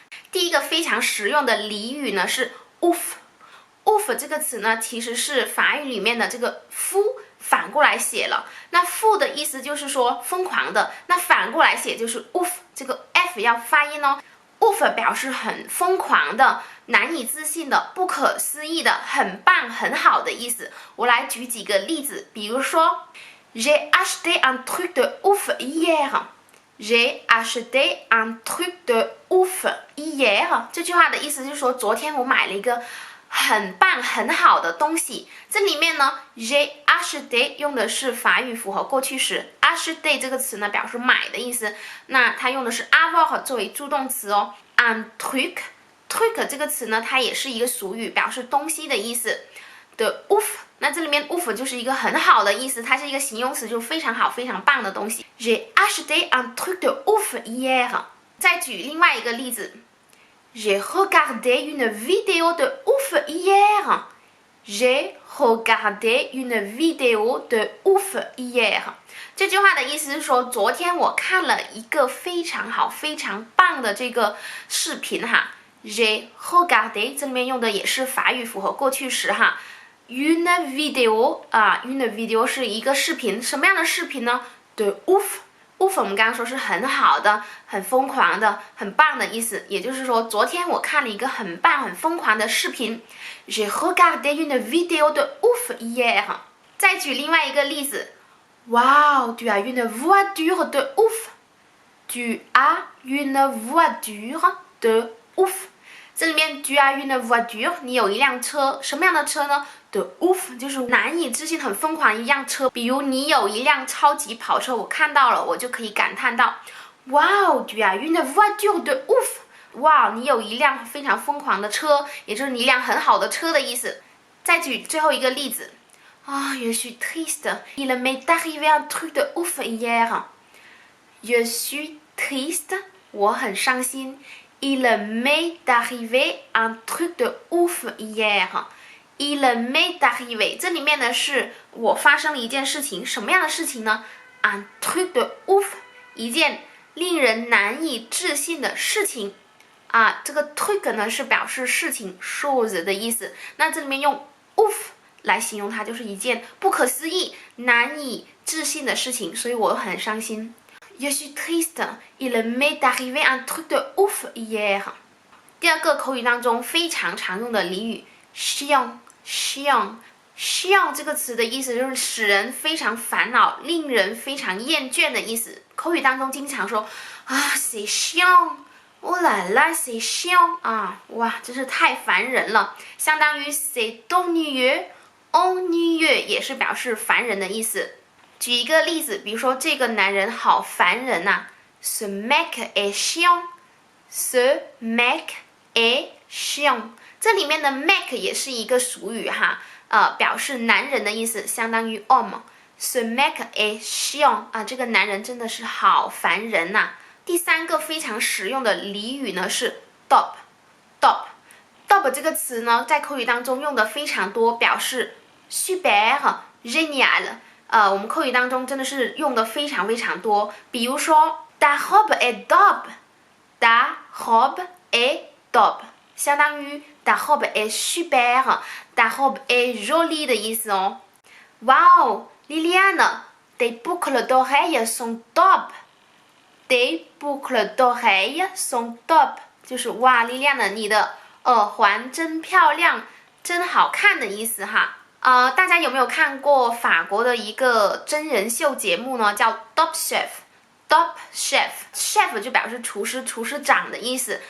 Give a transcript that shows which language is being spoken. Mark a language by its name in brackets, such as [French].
[Chinese] 第一个非常实用的俚语呢是 ouf。ouf 这个词呢，其实是法语里面的这个夫反过来写了。那夫的意思就是说疯狂的，那反过来写就是 ouf， 这个 f 要发音哦。 ouf 表示很疯狂的、难以置信的、不可思议的、很棒、很好的意思。我来举几个例子，比如说 [French] J'ai acheté un truc de ouf hier。J'ai acheté un truc de ouf hier。 [Chinese] 这句话的意思就是说，昨天我买了一个很棒很好的东西。这里面呢 j'ai acheté 用的是法语复合过去时。 acheter 这个词呢表示买的意思，那它用的是 avoir 作为助动词哦。 un truc 这个词呢，它也是一个俗语，表示东西的意思。的 ouf， 那这里面 ouf 就是一个很好的意思，它是一个形容词，就非常好非常棒的东西。 [French] j'ai acheté un truc de ouf hier。 [Chinese] 再举另外一个例子 [French] J'ai regardé une vidéo de ouf hier. J'ai regardé une vidéo de ouf hier. [Chinese] 这句话的意思是说，昨天我看了一个非常好、非常棒的这个视频哈。 J'ai regardé 这里面用的也是法语复合过去时哈。 Une vidéo 啊 ，une vidéo 是一个视频，什么样的视频呢 ？De ouf。ouf 我们刚刚说是很好的、很疯狂的、很棒的意思，也就是说，昨天我看了一个很棒、很疯狂的视频。 [French] J'ai regardé une vidéo de ouf hier。 [Chinese] 再举另外一个例子 [French] ，Wow, tu as une voiture de ouf. Tu as une voiture de ouf。 [Chinese] 这里面 tu as une voiture， 你有一辆车，什么样的车呢？de ouf 就是难以置信、很疯狂一辆车，比如你有一辆超级跑车，我看到了，我就可以感叹到 ， [French] Wow, tu as une voiture de ouf。 [Chinese] 哇，你有一辆非常疯狂的车，也就是你一辆很好的车的意思。再举最后一个例子啊 [French] Je suis triste, il m'est arrivé un truc de ouf hier. Je suis triste， [Chinese] 我很伤心。 [French] Il m'est arrivé un truc de ouf hier。 [Chinese] Il m'est arrivé， 这里面呢是我发生了一件事情，什么样的事情呢 ？Un truc de ouf， 一件令人难以置信的事情啊。这个 truc 呢是表示事情 chose 的意思，那这里面用 ouf 来形容它，就是一件不可思议、难以置信的事情，所以我很伤心。 [French] Je suis triste, il m'est arrivé un truc de ouf hier。 [Chinese] 第二个口语当中非常常用的俚语 chiant 这个词的意思就是使人非常烦恼、令人非常厌倦的意思。口语当中经常说啊 c'est chiant， [French] oh là là c'est chiant [Chinese] 啊，哇，真是太烦人了。相当于 c'est ennuyeux 也是表示烦人的意思。举一个例子，比如说这个男人好烦人呐 [French] Ce mec est chiant. Ce mec est chiant. [Chinese] 这里面的 mec 也是一个俗语哈，表示男人的意思，相当于 homme。 [French] Ce mec est chiant [Chinese] 啊，这个男人真的是好烦人呐。第三个非常实用的俚语呢是 top 这个词呢，在口语当中用的非常多，表示 super génial。我们口语当中真的是用的非常非常多，比如说 [French] ta robe est top，ta robe est top， 相当于 ta robe est super，ta robe est jolie 的意思哦。Wow, Liliane, tes boucles d'oreilles sont top。 [Chinese] Tes boucles d'oreilles sont top， 就是哇，莉莉安的你的耳环真漂亮，真好看的意思哈。大家有没有看过法国的一个真人秀节目呢？叫 Top Chef。Top Chef 就表示厨师、厨师长的意思。